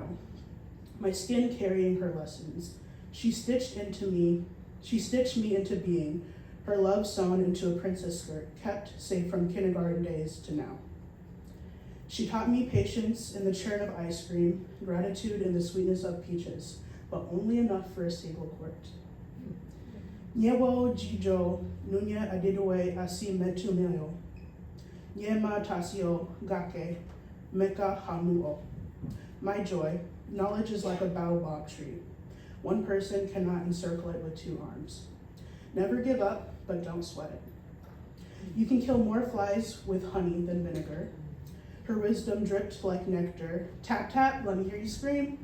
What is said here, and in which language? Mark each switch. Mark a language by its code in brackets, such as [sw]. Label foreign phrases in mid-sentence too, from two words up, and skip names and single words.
[en] My skin carrying her lessons. She stitched me into being, her love sewn into a princess skirt, kept safe from kindergarten days to now. She taught me patience in the churn of ice cream, gratitude in the sweetness of peaches, but only enough for a single quart. [ee] Nyewo jijo nunya adidowe asi metumeo. Nyema tasio gake meka hamuo. [en] My joy, knowledge is like a baobab tree. One person cannot encircle it with two arms. Never give up, but don't sweat it. You can kill more flies with honey than vinegar. Her wisdom dripped like nectar. Tap, tap, let me hear you scream.